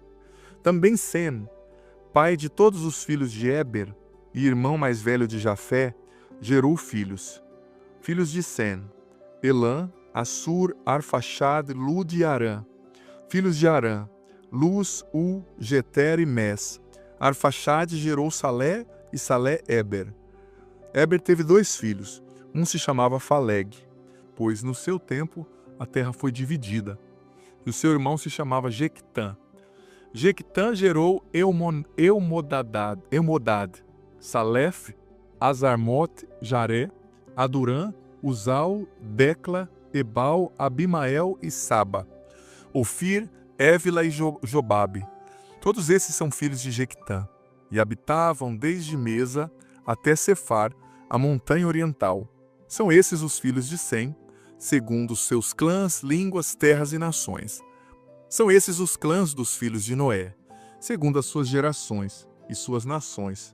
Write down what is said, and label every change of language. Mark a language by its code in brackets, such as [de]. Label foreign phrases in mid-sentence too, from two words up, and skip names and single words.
[pt] Também Sem, pai de todos os filhos de Éber e irmão mais velho de Jafé, gerou filhos. Filhos de Sem: Elã, Assur, Arfaxade, Lud e Arã. Filhos de Arã: Luz, U, Geter e Mes. Arfaxade gerou Salé e Salé Éber. Éber teve 2 filhos. Um se chamava Faleg, pois no seu tempo a terra foi dividida. E o seu irmão se chamava Jequitã. Jequitã gerou Eumodad, Salef, Azarmote, Jaré, Adurã, Uzal, Decla, Ebal, Abimael e Saba. Ofir, Évila e Jobabe. Todos esses são filhos de Jequitã, e habitavam desde Mesa até Cefar, a montanha oriental. São esses os filhos de Sem, segundo os seus clãs, línguas, terras e nações. São esses os clãs dos filhos de Noé, segundo as suas gerações e suas nações.